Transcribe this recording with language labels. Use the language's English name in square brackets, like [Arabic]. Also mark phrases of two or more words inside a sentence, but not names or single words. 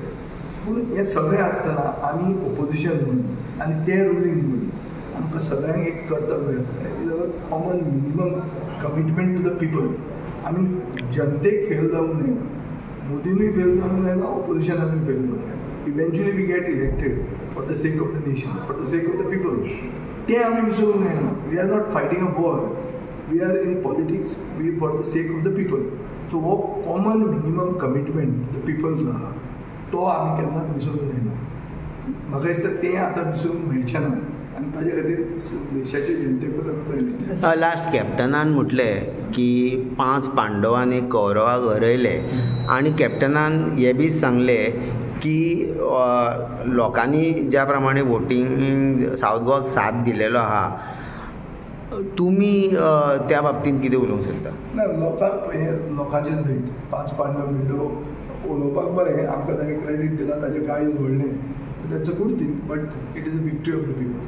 [Konkani] पूण हें सगळें आसतना आमी ऑपोजिशन म्हणून आनी ते रुलींग म्हणून आमकां सगळ्यांक एक कर्तव्य आसता, [English] common minimum commitment to the people. [Konkani] आमी जनतेक फेल जावंक जायना, मोदीनूय फेल जावंक जायना, ऑपोजिशनानूय फेल जावंक जायना. [English] eventually we get elected for the sake of the nation, for the sake of the people. [Konkani] तें आमी विसरूंक जायना. [English] we are not fighting a war, we are in politics, we for the sake of the people. [Konkani] सो हो [English] common minimum commitment to the people [Konkani] जो आहा तो आमी केन्नाच विसरूंक जायना. म्हाका दिसता तें आतां विसरूंक मेळचें ना, आनी ताजे खातीर देशाचे जनतेक आमी प्रयत्न. लास्ट कॅप्टनान म्हटलें की 5 पांडवांनी एक कौरवाक हरयले, आनी कॅप्टनान हें बी सांगलें की लोकांनी ज्या प्रमाणे वोटींग सावथ गोवाक साथ दिलेलो आहा, तुमी त्या बाबतींत कितें उलोवंक सोदता? ना, लोकांक हें लोकांचें जैत 5 पांडव बिंडव उलोवपाक बरें, आमकां ताणें क्रेडीट दिलां, ताजें काळीज व्हडलें, [English] that's a good thing, but it is a victory of the people.